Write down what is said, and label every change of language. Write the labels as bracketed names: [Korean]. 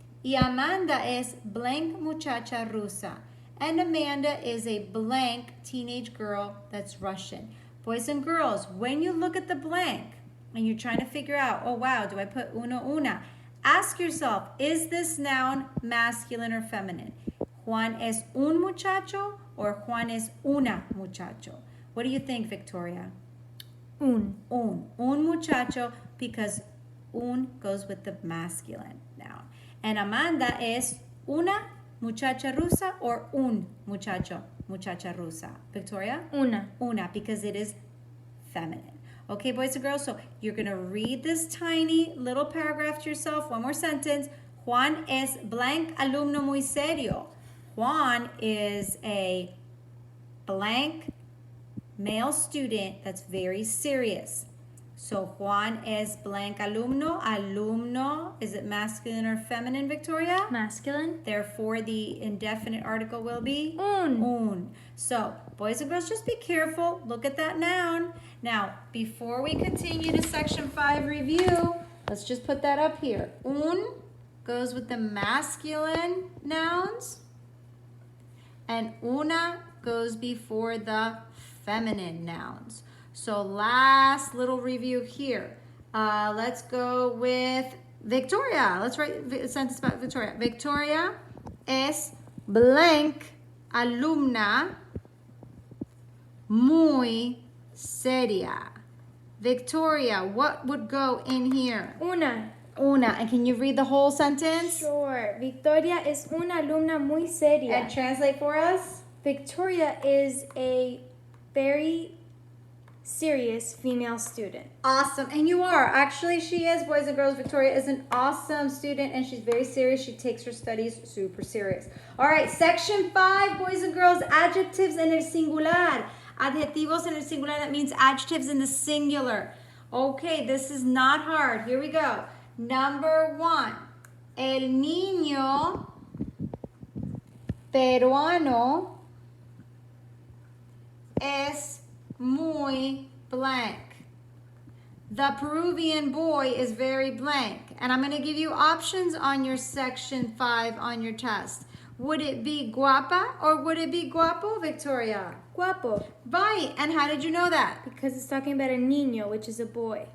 [Spanish] Y Amanda es blank muchacha rusa. [English] And Amanda is a blank teenage girl that's Russian. Boys and girls, when you look at the blank and you're trying to figure out, oh wow, do I put uno, una? Ask yourself, is this noun masculine or feminine? [Spanish] Juan es un muchacho or Juan es una muchacho? [English] What do you think, Victoria? Un muchacho, because un goes with the masculine noun. [Spanish] And Amanda es una muchacha rusa or un muchacho, muchacha rusa? [English] Victoria? Una, because it is feminine. Okay, boys and girls, so you're going to read this tiny little paragraph to yourself. One more sentence. [Spanish] Juan es blank alumno muy serio. [English] Juan is a blank male student that's very serious. So [Spanish] Juan es blank alumno. [English] Alumno, is it masculine or feminine, Victoria? Masculine. Therefore, the indefinite article will be? [Spanish] Un. [English] So, boys and girls, just be careful. Look at that noun. Now, before we continue to section 5 review, let's just put that up here. Un goes with the masculine nouns, and una goes before the feminine nouns. So last little review here. Let's go with Victoria. Let's write a sentence about Victoria. [Spanish] Victoria es blank alumna muy seria. [English] Victoria, what would go in here? [Spanish] Una. [English] And can you read the whole sentence? Sure. [Spanish] Victoria es una alumna muy seria. [English] And translate for us? Victoria is a very serious female student. Awesome. And you are. Actually, she is, boys and girls. Victoria is an awesome student, and she's very serious. She takes her studies super serious. All right, section 5, boys and girls, adjectives [Spanish] en el singular. Adjetivos en el singular, [English] that means adjectives in the singular. Okay, this is not hard. Here we go. Number 1, [Spanish] el niño peruano es muy blank. [English] The Peruvian boy is very blank. And I'm going to give you options on your section 5 on your test. Would it be guapa or would it be guapo, Victoria? [Spanish] Guapo. [English] Right. And how did you know that? Because it's talking about a niño, which is a boy.